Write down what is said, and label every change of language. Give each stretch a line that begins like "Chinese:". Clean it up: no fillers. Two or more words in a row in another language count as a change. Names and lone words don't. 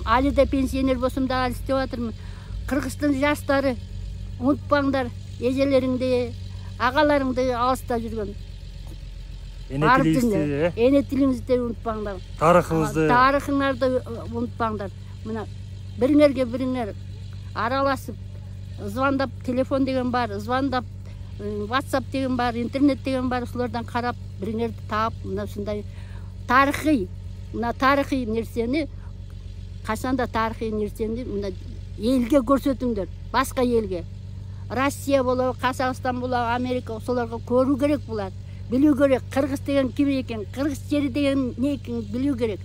Kyrgyz: Али да пенсионер болсом да али иштеп атырмын. Кыргыздын жаштары унутпаңдар, эжелериңди, агаларыңды алыста жүргөн. Эне тилиңизди унутпаңдар. Тарыхыңарды унутпаңдар. Мына бириңерге бириңер аралашып, звондап, телефон деген бар, звондап, WhatsApp деген бар, интернет деген бар, ошолордон карап, бириңерди таап, мына ушундай тарыхый нерсени, качанда тарыхый нерсени мына элге көрсөтүңдөр, башка элге. Россия болобу, Казакстан болобу, Америка, ошолорго көрүү керек булар. Билүү керек, кыргыз деген ким экен, кыргыз жери деген не экен билүү керек.